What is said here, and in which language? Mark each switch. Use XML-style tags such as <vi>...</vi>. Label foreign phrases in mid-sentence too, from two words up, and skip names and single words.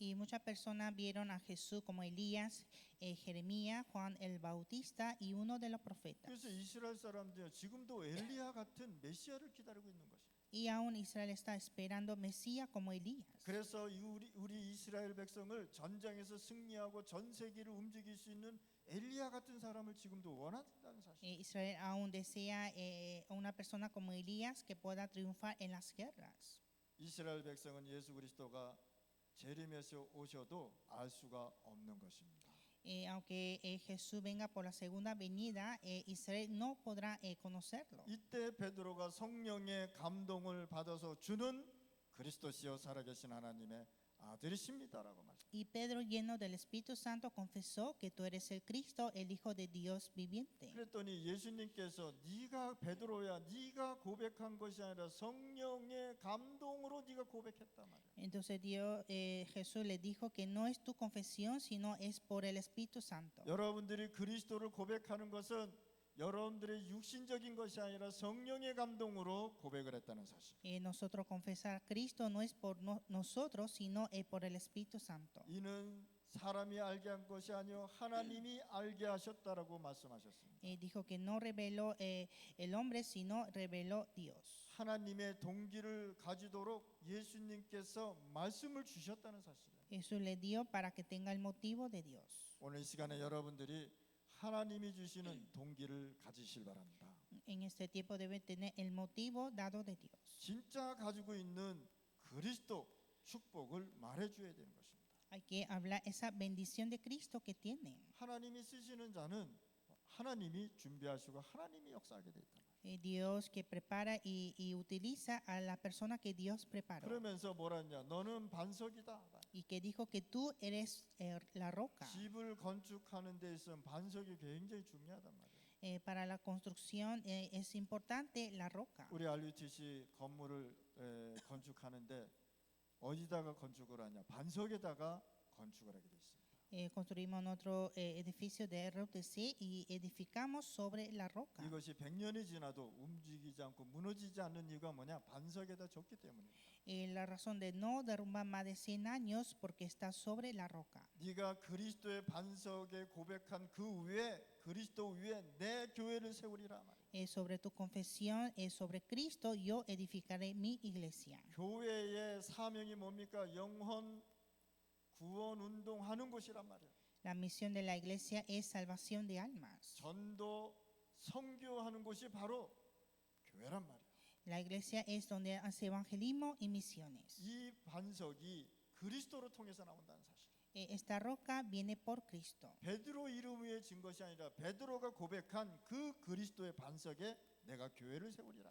<es>Y muchas personas vieron a Jesús como Elías, Jeremías, Juan el Bautista y uno de los profetas.</es> <ko>그래서 이스라엘 사람들이 지금도 엘리야 같은 메시아를 기다리고 있는 것입니다.</ko> <es>Y aún Israel está esperando Mesías como Elías.</es> <ko>그래서 우리 이스라엘 백성을 전장에서 승리하고 전 세계를 움직일 수 있는 엘리야 같은 사람을 지금도 원한다는 사실.</ko> <es>Israel aún desea una persona como Elías que pueda triunfar en las guerras.</es> <ko>이스라엘 백성은 예수 그리스도가 재림에서 오셔도 알 수가 없는 것입니다.</ko> <es>Aunque Jesús venga por la segunda venida, Israel no podrá conocerlo.</es> <ko>이때 베드로가 성령의 감동을 받아서 주는 그리스도시요 살아계신 하나님의 아들이십니다라고 말합니다.</ko> <es>Y Pedro, lleno del Espíritu Santo, confesó que tú eres el Cristo, el Hijo de Dios viviente.</es> <ko>그랬더니 예수님께서 네가 베드로야, 네가 고백한 것이 아니라 성령의 감동으로 네가 고백했단 말이야.</ko> <es>Entonces Jesús le dijo que no es tu confesión, sino es por el Espíritu Santo.</es> <ko>여러분들이 그리스도를 고백하는 것은 여러분들의 육신적인 것이 아니라 성령의 감동으로 고백을 했다는 사실.</ko> <es>Nosotros confesar a Cristo no es por nosotros, sino por el Espíritu Santo.</es> <ko>이는 사람이 알게 한 것이 아니요 하나님이 알게 하셨다라고 말씀하셨습니다.</ko> <es>Dijo que no reveló el hombre, sino reveló Dios.</es> <ko>하나님의 동기를 가지도록 예수님께서 말씀을 주셨다는 사실이에요.</ko> <es>Jesús le dio para que tenga el motivo de Dios.</es> <ko>오늘 이 시간에 여러분들이 하나님이 주시는 동기를 가지실 바랍니다.</ko> <es>En este tiempo debe tener el motivo dado de Dios.</es> <ko>진짜 가지고 있는 그리스도 축복을 말해줘야 되는 것입니다.</ko> <es>Hay que hablar esa bendición de Cristo que tienen.</es> <ko>하나님이 쓰시는 자는 하나님이 준비하시고 하나님이 역사하게 돼 있다.</ko> <es>Dios que prepara y utiliza a la persona que Dios preparó.</es> <ko>그러면서 뭐라 했냐? 너는 반석이다.</ko> <es>Y que dijo que tú eres la roca.</es> <ko>집을 건축하는 데 있어서 반석이 굉장히 중요하단 말이에요.</ko> <es>Para la construcción es importante la roca.</es> <ko>우리 RUTC 건물을 건축하는데 어디다가 건축을 하냐? 반석에다가 건축을 하게 돼 있습니다.</ko> <es>Construimos otro edificio de RUTC y edificamos sobre la roca.</es> <ko>이것이 100년이 지나도 움직이지 않고 무너지지 않는 이유가 뭐냐? 반석에다 졌기 때문입니다.</ko> <es>La razón de no derrumbar más de 100 años porque está sobre la roca.</es> <ko>네가 그리스도의 반석에 고백한 그 위에 그리스도 위에 내 교회를 세우리라 말이에요.</ko> <es>Sobre tu confesión, sobre Cristo, yo edificaré mi iglesia.</es> <ko>교회의 사명이 뭡니까? 영혼 구원 운동하는 곳이란 말이에요.</ko> <es>La misión de la iglesia es salvación de almas.</es> <ko>전도 선교하는 곳이 바로 교회란 말이에요.</ko> <es>La iglesia es donde hace evangelismo y misiones.</es> <ko>이 반석이 그리스도로 통해서 나온다는 사실.</ko> <es>Esta roca viene por Cristo.</es> <ko>베드로 이름 위에 진 것이 아니라 베드로가 고백한 그 그리스도의 반석에 내가 교회를 세우리라.</ko>